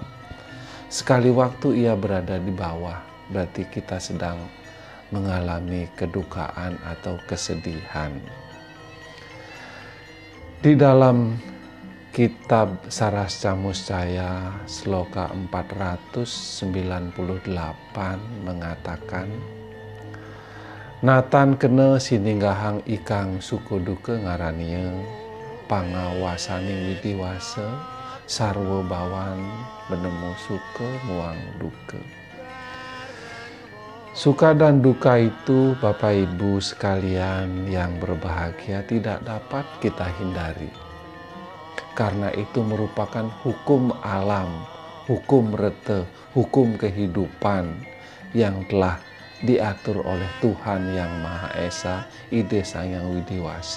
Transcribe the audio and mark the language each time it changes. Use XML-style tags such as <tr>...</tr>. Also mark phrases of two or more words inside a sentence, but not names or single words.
<id>Sekali waktu ia berada di bawah, berarti kita sedang mengalami kedukaan atau kesedihan. Di dalam kitab Sarasca Muscaya sloka 498 mengatakan,</id> <kaw>Natan kene sininggahang ikang suku duke ngaranieu pangawasaning widiwase sarwa bawan benemu suke muang duke.</kaw> <id>Suka dan duka itu, Bapak Ibu sekalian yang berbahagia, tidak dapat kita hindari. Karena itu merupakan hukum alam, hukum rete, hukum kehidupan yang telah diatur oleh Tuhan Yang Maha Esa, Ide Sang Yang Widiwase.</id>